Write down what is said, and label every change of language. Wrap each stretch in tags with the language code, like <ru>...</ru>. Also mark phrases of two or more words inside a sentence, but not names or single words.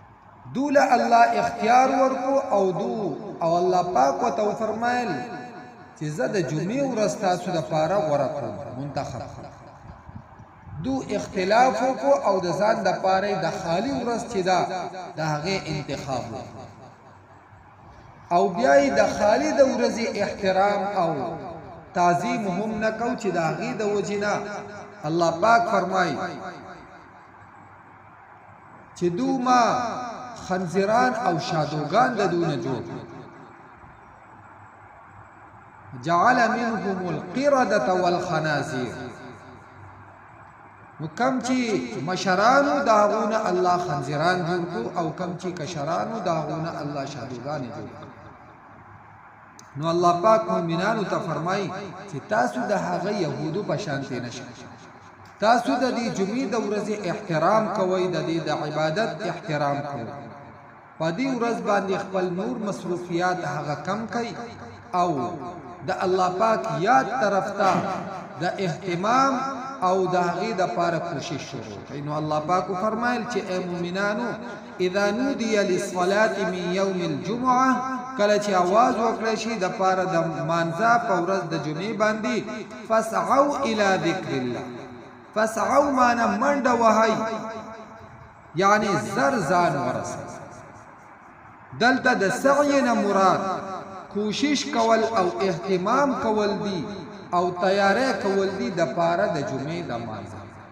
<ps>دوله الله اختیار ورکو او الله پاک وتو فرمایل چې زه د جمعې ورځ تاسو دپاره غوره کړم منتخب دو اختلاف وکړو او د ځان دپاره د خالي ورځ چې ده د هغې انتخاب وکړو او بیا یې د خالي د ورځې احترام او تعظیم هم نه کو چې د هغې د وجې نه الله پاک فرمایي چې دو ما خنزیران او شادوګان د دو نه جوړ</ps> <ar>جعل منهم القردة والخنازير</ar> <ps>نو کم چې مشرانو داغونه الله خنزیران جوړ کو او کم چې کشرانو داغونه الله شادوګان جوړ کو نو الله پاک مومنانو ته فرمایي چې تاسو د هغه يهودو په شانته نشئ تاسو د دې جمعې د ورځې احترام کوئ د دې د عبادت احترام کوئ په دې ورځ باندې خپل نور مصروفیات هغه کم کوي او د الله پاک یاد طرف ته د اهتمام او د هغې دپاره کوشش شروع کوي نو الله پاک فرمایل چې ای مؤمنانو</ps> <ar>اذا نودي للصلاة من یوم الجمعه</ar> <ps>کله چې आवाज وکړی شي د پاره د مانځه په ورځ د جمعې باندې</ps> <ar>فسعوا الى ذکر الله</ar> <ps>فسعوا معنا منډه وهئ یعنی زر ځان ورسئ دلته د سعی نه مراد کوشش کول او اهتمام کول دي او تیاری کول دي د پاره د جمعې د مانځه</ps>